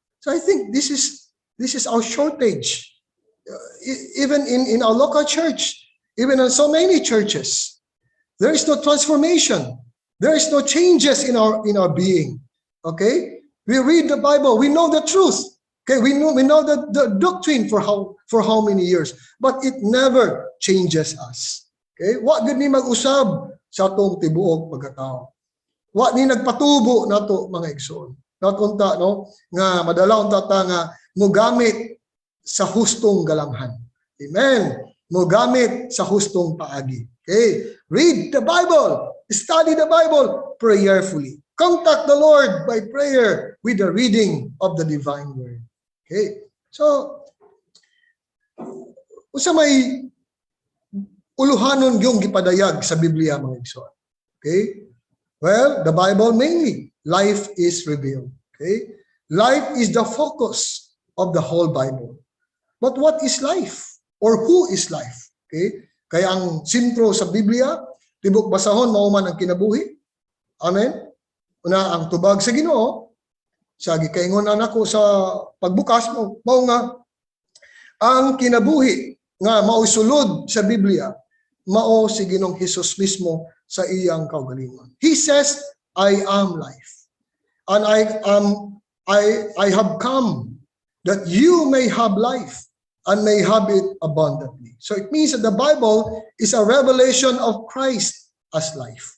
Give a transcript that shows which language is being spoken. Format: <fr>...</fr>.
<en>So I think this is our shortage. Even in our local church, even in so many churches, there is no transformation. There is no changes in our being. Okay? We read the Bible, we know the truth. Okay, we know the doctrine for how many years, but it never changes us.</en> <ceb>Okay? Wa gid ni mag-usab sa atong tibuok pagkatao. Wa ni nagpatubo nato mga igsoon. Nakunta no nga madala unta ta nga mogamit sa hustong galamhan. Amen. Mogamit sa hustong paagi. Okay?</ceb> <en>Read the Bible, study the Bible prayerfully. Contact the Lord by prayer with the reading of the divine word. Okay?</en> <ceb>So usa may uluhanon gyung gipadayag sa Biblia mga igsoon. Okay?</ceb> <en>Well, the Bible mainly, life is revealed. Okay? Life is the focus of the whole Bible. But what is life? Or who is life? Okay?</en> <ceb>Kaya ang sentro sa Biblia, tibok basahon, mao man ang kinabuhi. Amen? Una, ang tubag sa Ginoo, sa gikaingon nako sa pagbukas mo, mao nga, ang kinabuhi nga mao'y sulod sa Biblia, mao si Ginoong Hesus mismo sa iyang kaugalingon.</ceb> <en>He says, I am life. And I have come that you may have life and may have it abundantly. So it means that the Bible is a revelation of Christ as life.</en>